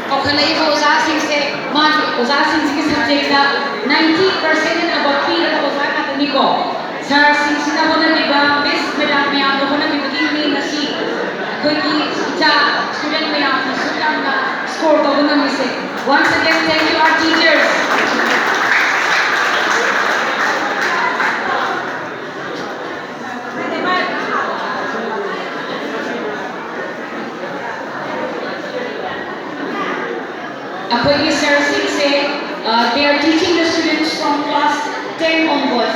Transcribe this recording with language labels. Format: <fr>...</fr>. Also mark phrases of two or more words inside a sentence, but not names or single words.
<mni>ꯈꯜꯂꯛꯏꯕ ꯑꯣꯖꯥꯁꯤꯡꯁꯦ ꯃꯥꯒꯤ ꯑꯣꯖꯥꯁꯤꯡꯁꯤꯒꯤ ꯁꯕꯖꯦꯛꯇ</mni> <en>90% and above</en> <mni>ꯄꯤꯔꯕ ꯑꯣꯖꯥ ꯉꯥꯛꯇꯅꯤꯀꯣ ꯁꯥꯔꯁꯤꯡꯁꯤꯅ ꯍꯣꯠꯅꯕꯤꯕ ꯃꯤꯁ ꯃꯦꯗꯥꯝ ꯃꯌꯥꯝꯅ ꯍꯣꯠꯅꯕꯤꯕꯒꯤ ꯉꯁꯤ ꯑꯩꯈꯣꯏꯒꯤ ꯏꯆꯥ ꯁ꯭ꯇꯨꯗꯦꯟꯠ ꯃꯌꯥꯝꯅꯁꯨ ꯌꯥꯝꯅ ꯁ꯭ꯀꯣꯔ ꯇꯧꯕ ꯉꯝꯃꯤꯁꯦ.</mni> <en>Once again, thank you our teachers.</en> <mni>Apoy sir-singse,</mni> <en>they are teaching the students from class 10 onwards.</en>